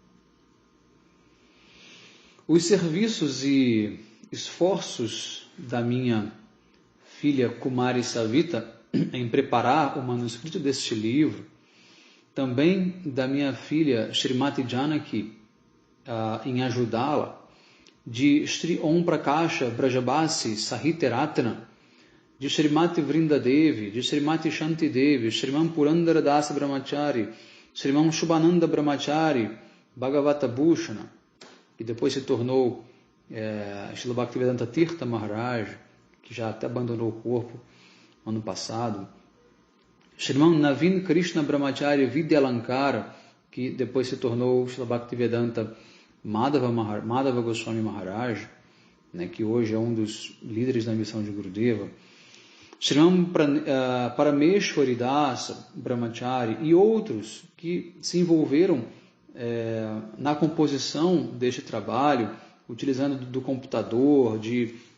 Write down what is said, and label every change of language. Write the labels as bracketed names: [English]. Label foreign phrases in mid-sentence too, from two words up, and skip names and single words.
[Portuguese] Os serviços e esforços da minha filha Kumari Savita em preparar o manuscrito deste livro, também da minha filha Srimati Janaki em ajudá-la, de Sri Om Prakasha Brajabasi Sahityaratna, de Srimati Vrindadevi, de Srimati Shanti Devi, Sriman Purandara Dasa Brahmachari, Sriman Shubhananda Brahmachari, Bhagavata Bhushana, que depois se tornou Srila Bhaktivedanta Tirtha Maharaj, que já até abandonou o corpo ano passado, Sriman Navin Krishna Brahmachari Vidyalankara, que depois se tornou Srila Bhaktivedanta Madhava Goswami Maharaj, né, que hoje é um dos líderes da missão de Gurudeva, Sriman Parameshwari Dasa Brahmachari e outros que se envolveram na composição deste trabalho, utilizando do computador, de